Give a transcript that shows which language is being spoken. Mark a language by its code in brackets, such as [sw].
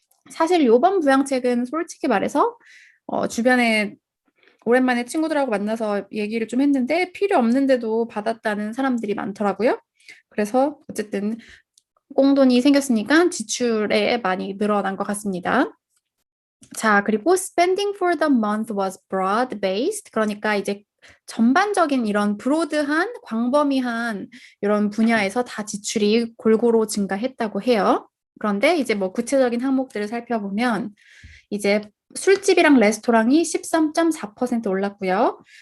[ko] 사실 요번 부양책은 솔직히 말해서 주변에 오랜만에 친구들하고 만나서 얘기를 좀 했는데 필요 없는데도 받았다는 사람들이 많더라고요. 그래서 어쨌든 꽁돈이 생겼으니까 지출에 많이 늘어난 것 같습니다. 자, 그리고 [en] spending for the month was broad-based. [ko] 그러니까 이제 전반적인 이런 브로드한, 광범위한 이런 분야에서 다 지출이 골고루 증가했다고 해요. 그런데 이제 뭐 구체적인 항목들을 살펴보면 이제 술집이랑 레스토랑이 13.4% 올랐고요.